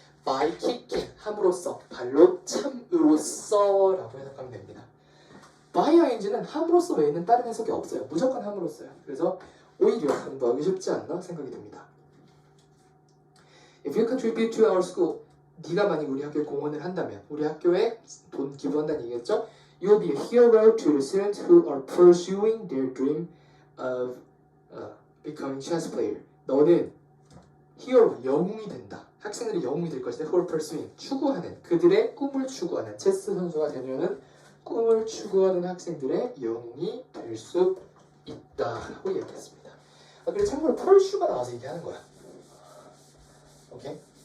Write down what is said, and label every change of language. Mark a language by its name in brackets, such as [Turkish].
[English] By kicking, [Korean] 함으로써, 발로 참으로써 라고 해석하면 됩니다. By ing는 함으로써 외에는 다른 해석이 없어요. 무조건 함으로써요. 그래서 오히려 공부하기 쉽지 않나 생각이 듭니다. [English] If you contribute to our school, [Korean] 네가 만약 우리 학교에 공헌을 한다면, 우리 학교에 돈 기부한다는 얘기겠죠? [English] You'll be a hero to the students who are pursuing their dream of becoming chess player. [Korean] 너는 hero, 영웅이 된다. 학생들이 영웅이 될 것이다. [English] Who are pursuing, [Korean] 추구하는, 그들의 꿈을 추구하는, 체스 선수가 되려는 꿈을 추구하는 학생들의 영웅이 될 수 있다라고 얘기했습니다. 그래서 참고로 pursue가 나와서 얘기하는 거야. 오케이?